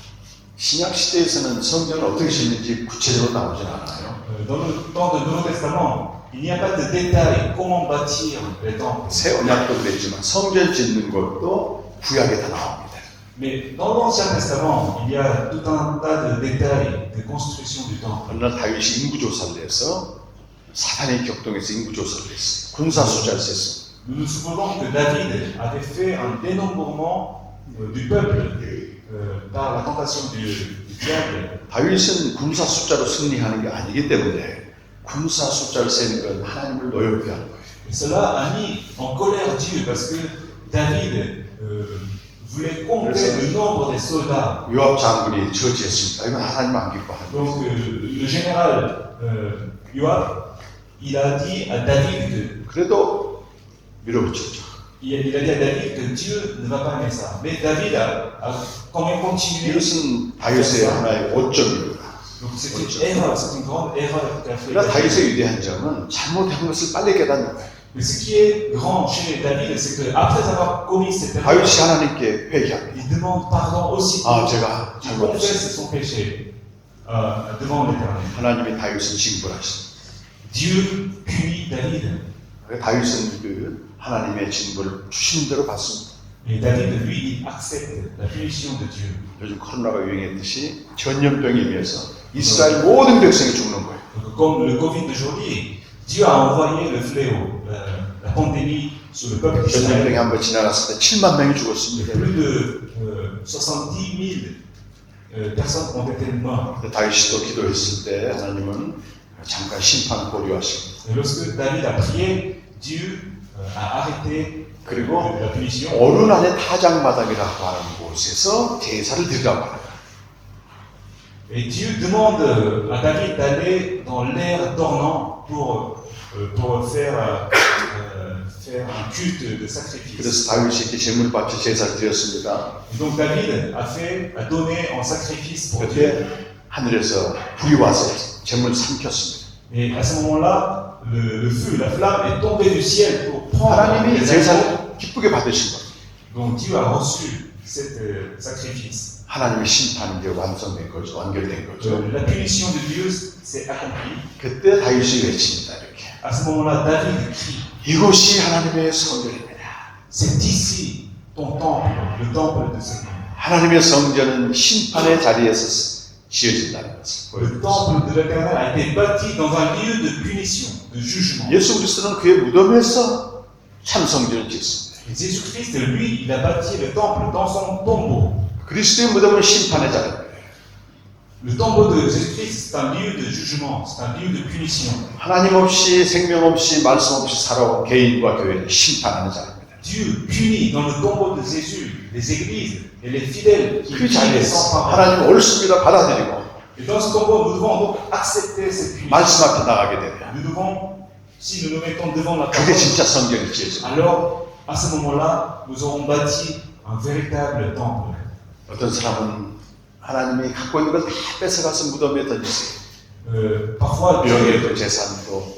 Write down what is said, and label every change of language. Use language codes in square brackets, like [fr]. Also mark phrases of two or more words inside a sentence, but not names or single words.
[ko] 신약 시대에서는 성전을 어떻게 짓는지 구체적으로 나오진 않아요. [fr] Dans le temps du Nouveau Testament, il n'y a pas de détails comment bâtir les temples. [ko] 새 언약도 그랬지만 성전 짓는 것도 구약에 다 나옵니다. [fr] Mais dans l'Ancien Testament, il y a tout un tas de détails de construction du temple. [ko] 어느 날 다윗이 인구조사를 해서 사탄의 격동에서 인구조사를 했어요. 군사 숫자를 셌어요. [fr] Nous nous souvenons que David avait fait un dénombrement du peuple par la tentation du diable. [ko] 다윗은 군사 숫자로 승리하는 게 아니기 때문에 군사 숫자를 세는 건 하나님을 노엽게 하는 거예요. [fr] Et cela a mis en colère Dieu parce que David voulait compter le nombre des soldats. [ko] 요압 장군이 저지했습니다. 이건 하나님 안 기뻐하는 거예요. [fr] Donc le général Yoab, il a dit à David que [ko] 그래도 밀어붙였죠. [fr] il a dit à David que Dieu ne va pas aimer ça. Mais David a quand même continué. [ko] 이것은 다윗의 하나의 오점입니다. [fr] Donc c'est une erreur, c'est une grande erreur qu'a fait [ko] 그러나 [fr] David. [ko] 다윗의 위대한 점은 잘못한 것을 빨리 깨닫는 거예요. [fr] Mais ce qui est grand chez David, c'est qu'après avoir commis cette erreur, [ko] 다윗이 하나님께 회개합니다. [fr] il demande pardon aussi. [ko] 아, 제가 [fr] Il [ko] 잘못했어요. [fr] confesse son péché devant l'Éternel. [ko] 하나님이 다윗을 징벌하십니다. [fr] Dieu punit David. [ko] 다윗은 그 하나님의 징벌을 주시는 대로 받습니다. [fr] Et David, lui, il accepte la punition de Dieu. [ko] 요즘 코로나가 유행했듯이 전염병이 임해서 이스라엘 모든 백성이 죽는 거예요. [fr] Donc, comme le Covid d'aujourd'hui, Dieu a envoyé le fléau, la pandémie sur le peuple [ko] 전염병이 [fr] d'Israël. [ko] 한번 지나갔을 때 7만 명이 죽었습니다. [fr] Plus de 70 000 personnes ont été mortes. [ko] 다윗이 또 기도했을 때 하나님은 잠깐 심판을 보류하시고 [fr] Et lorsque David a prié, Dieu a arrêté [ko] 그리고 [fr] la punition. [ko] 어른 안에 타작마당이라고 하는 곳에서 제사를 드리라고 하는 거예요. [fr] Et Dieu demande à David d'aller dans l'air dormant pour pour faire un culte de sacrifice. [ko] 그래서 다윗이 이렇게 제물을 바쳐 제사를 드렸습니다. [fr] Et donc David a donné en sacrifice pour Dieu. [ko] 그때 하늘에서 불이 와서 제물을 삼켰습니다. [fr] Et à ce moment-là, le feu, la flamme est tombée du ciel pour prendre [ko] 하나님이 [fr] les animaux. [ko] 제사를 기쁘게 받으신 거예요. [fr] Donc Dieu a reçu cet sacrifice. [ko] 하나님의 심판이 이제 완성된 거죠. 완결된 거죠. [fr] La punition de Dieu s'est accomplie. [ko] 그때 다윗이 외칩니다. 이렇게. [fr] À ce moment-là, David crie, [ko] 이곳이 하나님의 성전입니다. [fr] c'est ici ton temple, le temple de Seigneur. [ko] 하나님의 성전은 심판의 자리에서 지어진다는 것을 [fr] Le [ko] 보여줍니다. [fr] temple de l'Éternel a été bâti dans un lieu de punition, de jugement. [ko] 예수 그리스도는 그의 무덤에서 참 성전을 지었습니다. [fr] Et Jésus-Christ, lui, il a bâti le temple dans son tombeau. [ko] 그리스도의 무덤은 심판의 자리입니다. [fr] Le tombeau de Jésus-Christ, c'est un lieu de jugement, c'est un lieu de punition. [ko] 하나님 없이 생명 없이 말씀 없이 살아온 개인과 교회를 심판하는 자리입니다. [fr] Dieu punit dans le tombeau de Jésus les églises et les fidèles qui [ko] 그 [fr] vivent [ko] 자리에서 [fr] sans parole. [ko] 하나님 옳습니다 받아들이고 [fr] Et dans ce tombeau, nous devons donc accepter cette punition. [ko] 말씀 앞에 나가게 되면 [fr] Nous devons, si nous nous mettons devant la [ko] 그게 [fr] parole, [ko] 진짜 성전이 지어집니다. [fr] alors à ce moment-là, nous aurons bâti un véritable temple. [ko] 어떤 사람은 하나님이 갖고 있는 걸 다 뺏어가서 무덤에 던지세요. [fr] Parfois, [ko] 명예도 재산도